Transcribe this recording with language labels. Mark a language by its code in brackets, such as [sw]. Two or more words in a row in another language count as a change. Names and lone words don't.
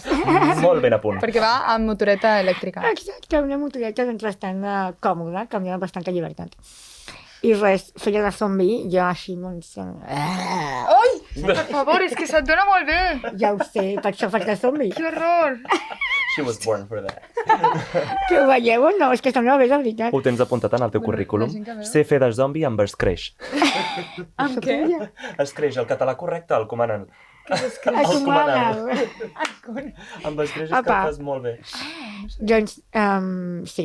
[ca] Molt ben a punt. Perquè va amb motoreta elèctrica. Exacte, una motoreta doncs, bastant còmoda, que em dona bastanta llibertat. I res, feia de zombi, jo així, doncs... Ai! Per favor, és que se't dona molt bé! Ja ho sé, per això faig de zombi. Que horror! [en] She was born for that. [ca] Que ho veieu o no? És que sembla bé, de veritat. Ho tens apuntat en el teu Bueno, currículum. la gent que veu. Sé fer de zombi amb escreix. Amb què? Escreix, el català correcte, el comanant. El comanant. Amb escreix és que Apa. ho fas molt bé. Doncs, sí.